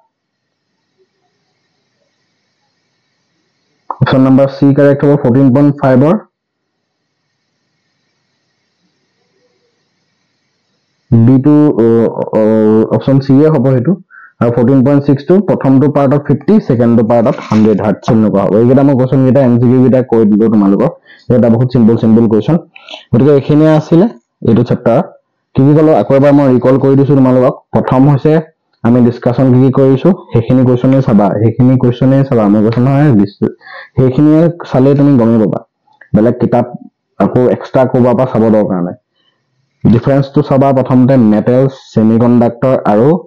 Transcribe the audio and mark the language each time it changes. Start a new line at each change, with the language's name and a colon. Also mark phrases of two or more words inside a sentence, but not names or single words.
English: Option number C correct hobo 14.5 or B to option C
Assamese: হ'ব হেতু.
English: 14.6
Assamese: তো প্ৰথম তো
English: part of 50, second to part of 100 hertz
Assamese: নুকা হ'ব. এটা মই question এটা MCQ এটা কৈ দিলো তোমালোকক. এটা বহুত
English: simple question.
Assamese: গতিকে এখিনি আছিলে এইটো chapter কি ক'লো আকৌ বাৰ মই recall কৈ দিছো তোমালোক. প্ৰথম হৈছে আমি ডিসকাশন কি কৰিছো হেখিনি কোৱেশ্চনে চাবা আমি কোৱেশ্চন হয় হেখিনি চালে তুমি গমে পাবা বেলেগ কিতাপ আকৌ এক্সট্ৰা কোবা পা চাব দৰকাৰ নাই ডিফাৰেন্স তো চাবা প্ৰথমতে
English: metal semiconductor
Assamese: আৰু